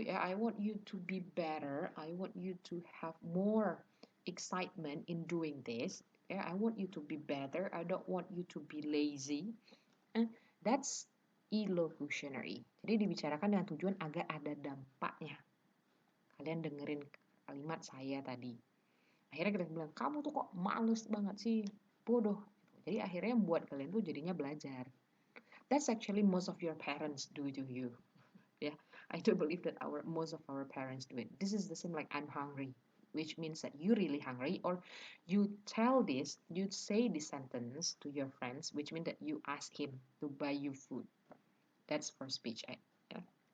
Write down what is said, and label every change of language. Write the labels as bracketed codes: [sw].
[en] Yeah, I want you to be better. I want you to have more excitement in doing this. Yeah, I want you to be better. I don't want you to be lazy. That's illocutionary. [id] Jadi dibicarakan dengan tujuan agar ada dampaknya. Kalian dengerin kalimat saya tadi. Akhirnya kita bilang, kamu tuh kok males banget sih, bodoh. Jadi akhirnya buat kalian tuh jadinya belajar. [en] That's actually most of your parents do to you. Yeah, I do believe that most of our parents do it. This is the same like I'm hungry, which means that you're really hungry, or you say this sentence to your friends, which means that you ask him to buy you food. That's for speech. Yeah.